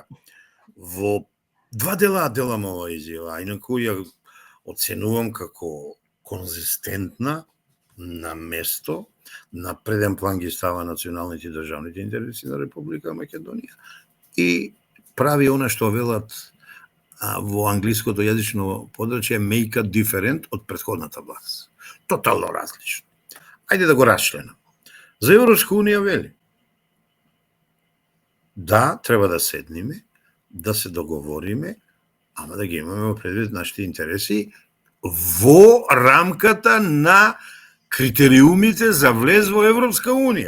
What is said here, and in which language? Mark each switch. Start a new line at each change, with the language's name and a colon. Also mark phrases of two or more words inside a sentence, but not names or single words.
Macedonian: Во два дела делам ова изјава, инаку ја оценувам како конзистентна, на место, на преден план ги става националните и државните интереси на Република Македонија и прави она што велат во англиското јазично подрачје
English: make a different
Macedonian: од претходната власт. Тотално различно. Ајде да го расчленам. За Европска унија вели: да, треба да седниме, да се договориме, ама да ги имаме предвид нашите интереси во рамката на критериумите за влез во Европска унија.